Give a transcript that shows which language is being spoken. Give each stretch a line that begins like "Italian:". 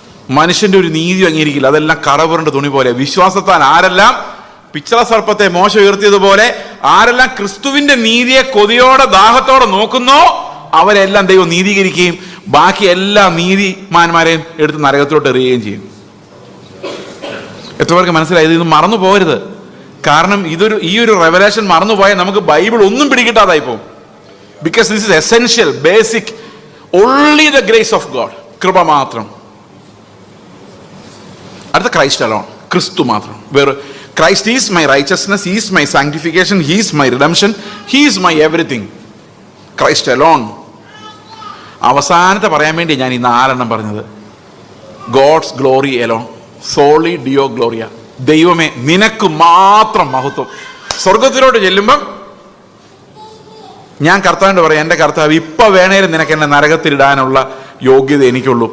Malayalam: മനുഷ്യന്റെ ഒരു നീതി അംഗീകരിക്കില്ല. അതെല്ലാം കറപുരണ്ട തുണി പോലെ. വിശ്വാസത്താൽ ആരെല്ലാം പിച്ചള സർപ്പത്തെ മോശം ഉയർത്തിയതുപോലെ ആരെല്ലാം ക്രിസ്തുവിന്റെ നീതിയെ കൊതിയോടെ ദാഹത്തോടെ നോക്കുന്നോ അവരെല്ലാം ദൈവം നീതീകരിക്കുകയും ബാക്കി എല്ലാ നീതിമാന്മാരെയും എടുത്ത് നരകത്തിലോട്ട് എറിയുകയും ചെയ്യും. എത്ര പേർക്ക് മനസ്സിലായത്? ഇത് മറന്നു പോകരുത്. കാരണം ഈ ഒരു റെവലേഷൻ മറന്നുപോയാൽ നമുക്ക് ബൈബിൾ ഒന്നും പിടികിട്ടാതായി പോകും.
English: Because this is essential, basic, only the grace of God.
Malayalam: കൃപ മാത്രം. അടുത്ത ക്രൈസ്റ്റ് അലോൺ, ക്രിസ്തു മാത്രം.
English: വേറെ Christ is my righteousness, He is my sanctification, He is my redemption, He is my everything. Christ alone.
Malayalam: അവസാനത്തെ പറയാൻ വേണ്ടി ഞാൻ ഈ 4 പറഞ്ഞത്.
English: God's glory alone,
Latin: soli Deo gloria.
Malayalam: ദൈവമേ നിനക്ക് മാത്രം മഹത്വം. സ്വർഗത്തിലോട്ട് ചെല്ലുമ്പം ഞാൻ കർത്താവിനോട് പറയാം, എൻ്റെ കർത്താവ് ഇപ്പൊ വേണേലും നിനക്ക് എന്നെ നരകത്തിലിടാനുള്ള യോഗ്യത എനിക്കുള്ളൂ.